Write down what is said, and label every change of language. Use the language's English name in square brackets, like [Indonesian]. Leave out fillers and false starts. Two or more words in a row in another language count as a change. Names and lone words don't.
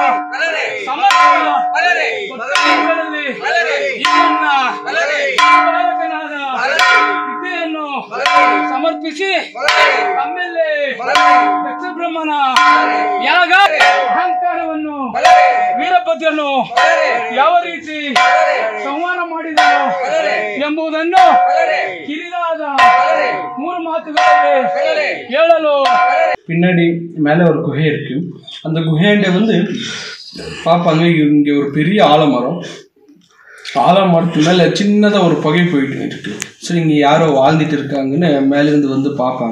[Kannada] ವಿದ್ಯೆಯನ್ನು ಸಮರ್ಪಿಸಿ ತಮ್ಮೆಲ್ಲೇ ದಕ್ಷ ಬ್ರಹ್ಮನ ಯಾಗ ಅಹಂಕಾರವನ್ನು ವೀರಭದ್ರನು ಯಾವ ರೀತಿ ಸಂಹಾರ ಮಾಡಿದನು ಎಂಬುದನ್ನು ಕಿರಿದಾದ 3 மாத்துகளை ಹೇಳಲು. [Tamil] பின்னாடி மேலே ஒரு குகை இருக்கு. அந்த குகையாண்ட வந்து பார்ப்பாங்க, இங்கே ஒரு பெரிய ஆலமரம், ஆலமரத்து மேலே சின்னதாக ஒரு புகை போயிட்டு இருக்கு. சரி, இங்கே யாரோ வாழ்ந்துட்டு இருக்காங்கன்னு மேலேருந்து வந்து பார்ப்பாங்க.